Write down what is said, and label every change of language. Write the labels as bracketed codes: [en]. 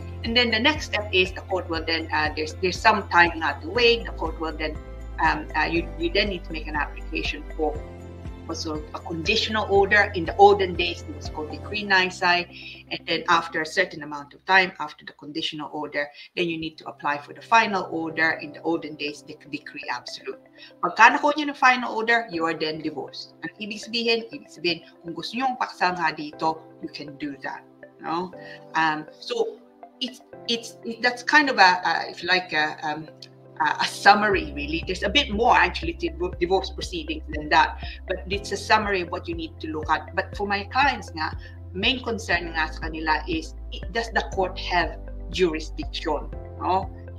[en] And then the next step is the court will then, there's some time not to wait. The court will then, you then need to make an application for also a conditional order. In the olden days, it was called decree nisi, and then after a certain amount of time, after the conditional order, then you need to apply for the final order. In the olden days, the decree absolute. [tl] Pagka nakuha niyo ng final order, [en] you are then divorced. [tl] Ang ibig sabihin, kung gusto niyo paksa nga dito, [en] you can do that. [tl] No? [en] So that's kind of if you like, a summary, really. There's a bit more actually to divorce proceedings than that, but it's a summary of what you need to look at. But for my clients nga, [tl] main concern nga sa kanila [en] is, does the court have jurisdiction? No?